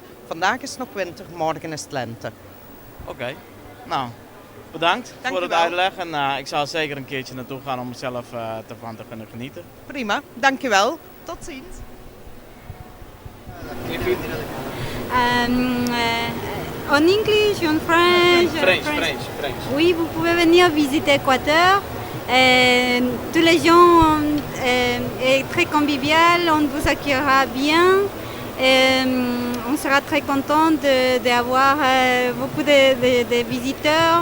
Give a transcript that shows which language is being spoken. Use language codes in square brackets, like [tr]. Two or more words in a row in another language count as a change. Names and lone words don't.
[nl] Vandaag is het nog winter, morgen is het lente. Oké. Nou, bedankt voor het uitleg en ik zal zeker een keertje naartoe gaan om zelf ervan te kunnen genieten. Prima, dankjewel. Tot ziens. [en] En English, en French. French. [fr] Oui, vous pouvez venir visiter Équateur. Tous les gens est très convivial, on vous accueillera bien. On sera très content d'avoir beaucoup de visiteurs.